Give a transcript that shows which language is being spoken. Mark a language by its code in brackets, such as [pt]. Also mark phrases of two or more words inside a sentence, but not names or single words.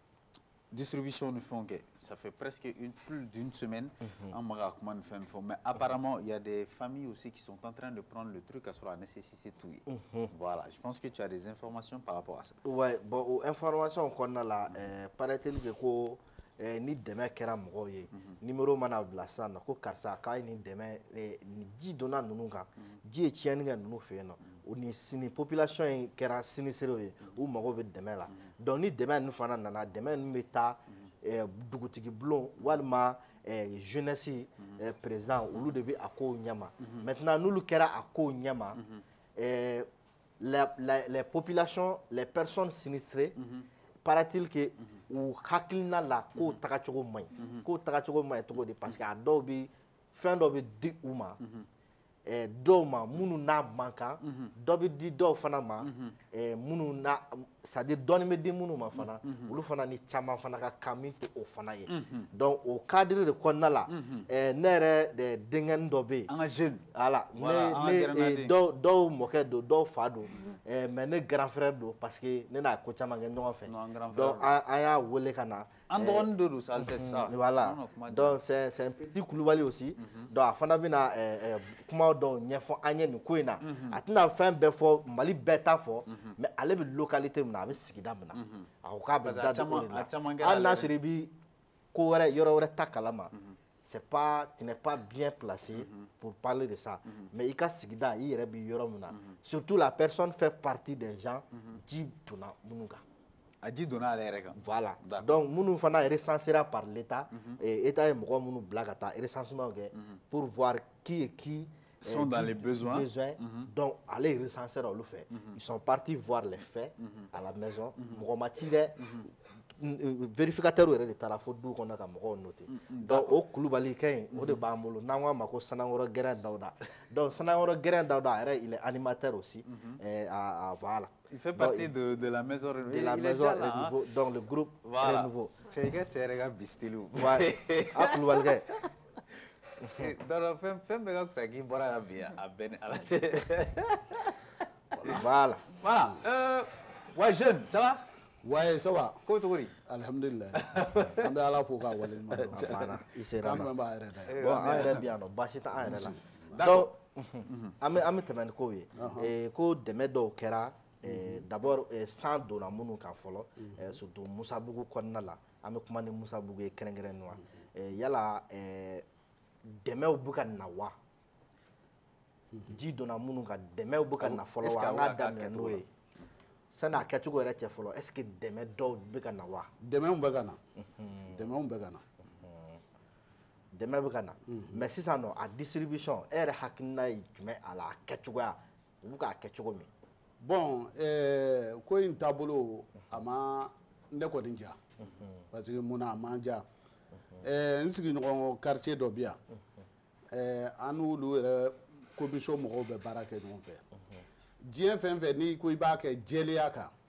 [fr] Mais distribution de fonds, ça fait presque plus d'une semaine. Mais apparemment, il y a des familles aussi qui sont en train de prendre le truc sur la nécessité tout. Voilà, je pense que tu as des informations par rapport à ça. Ouais, bon, information qu'on a là, paraît-il que [bm] ni demain kera mɔgɔw ye numéro mana bila sisan ko karisa k'a ye nin dɛmɛ ni ji donna ninnu kan ji ye tiɲɛni kɛ ninnu fɛ yen nɔ o ni sini population in kɛra siniserew ye u mago bɛ dɛmɛ la donc ni dɛmɛ ninnu fana nana dɛmɛ ninnu bɛ taa dugutigi bulon walima [fr] jeunesse président [bm] olu de bɛ a kow ɲɛma maintenant n'olu kɛra a kow ɲɛma [fr] les populations les personnes sinistrées paraît-il que [bm] u hakilina la ko tagacogo man ɲi ko tagacogo man ɲi cogo di [fr] parce que [bm] a dɔw bɛ fɛn dɔ bɛ di u ma dɔw ma minnu n'a man kan dɔ bɛ di dɔw fana ma minnu n'a [fr] c'est à dire [bm] dɔɔni bɛ di minnu ma fana olu fana ni caman fana ka kan min tɛ o fana ye donc o cadre de kɔnɔna la ne yɛrɛ denkɛnin dɔ bɛ yen an ka jeune voilà ne dɔw mɔkɛ don dɔw fa don mais ne [fr] grand frère [bm] don [fr] parce que [bm] ne n'a ko caman kɛ ɲɔgɔn fɛ donc an y'a wele ka na an dɔgɔnin dɔ don ça tɛ ça [fr] voilà donc c'est un petit Kulubali aussi donc [bm] a fana bɛna kuma dɔw ɲɛfɔ an ye nin ko in na a tɛna fɛn bɛɛ fɔ Mali bɛɛ t'a fɔ mais ale bɛ localité min na a bɛ sigida min na a ko k'a bɛ da don o de la hali n'a sɔrɔ i bɛ ko wɛrɛ yɔrɔ wɛrɛ ta kalama [fr] c'est pas tu n'es pas bien placé pour parler de ça [bm] mais i ka sigida i yɛrɛ bɛ yɔrɔ min na [fr] surtout la personne fait partie des gens [bm] ji donna minnu kan a ji donna ale yɛrɛ kan [fr] voilà donc [bm] minnu fana [fr] recensera par l'état [bm] état ye mɔgɔ minnu bila ka taa recensement kɛ [fr] pour voir qui est qui sont dans les besoins. Donc, allez recenser olu fait. Ils sont partis voir les faits à la maison. [bm] Mɔgɔ ma ci dɛ vérificateur yɛrɛ de taara fo du kɔnɔ ka mɔgɔw noter. Donc, o Kulubali kɛ in o de b'an bolo n'an k'a ma ko Sanangɔrɔ Gɛrɛn Dawuda. Donc, Sanangɔrɔ Gɛrɛn Dawuda yɛrɛ [fr] il est animateur aussi. Voilà. Il fait partie de la maison Renouveau. De la maison Renouveau. Donc, le groupe Renouveau. C'est que tu es bistilo. Ouais. [bm] A Kulubali kɛ. Donc, fɛn bɛɛ ka fisa k'i bɔra yan bi a bɛɛ ni ala [fr] voilà voilà ouais jeune ça va ouais ça va [bm] ko cogo di alhamdulillah an bɛ ala fo k'a waleɲuman dɔn i sera ma k'an b'a yɛrɛ da yan bon an yɛrɛ bɛ yan nɔ baasi tɛ an yɛrɛ la donc an bɛ tɛmɛ ni kow ye ko dɛmɛ dɔw kɛra d'abord san donna minnu kan fɔlɔ surtout Musabugu kɔnɔna la an bɛ kuma ni Musabugu ye kɛrɛnkɛrɛnnen yala dɛmɛw bɛ ka na wa ji donna minnu kan dɛmɛw bɛ ka na fɔlɔ wa an k'a daminɛ n'o ye sani a kɛcogo yɛrɛ cɛ fɔlɔ [fr] est ce que [bm] dɛmɛ dɔw bɛ ka na wa dɛmɛw bɛ ka na dɛmɛw bɛ ka na dɛmɛ bɛ ka na mais sisan nɔ a distribution e yɛrɛ hakilina ye jumɛn a la a kɛcogoya u bɛ k'a kɛ cogo min bon ko in taabolo a ma ne kɔni diya parce que mun na a ma diya n sigiɲɔgɔn quartier dɔ bɛ yan an n'olu yɛrɛ commission mɔgɔw bɛ baara kɛ ɲɔgɔn fɛ diɲɛ fɛn fɛn n'i ko i b'a kɛ jɛlenya kan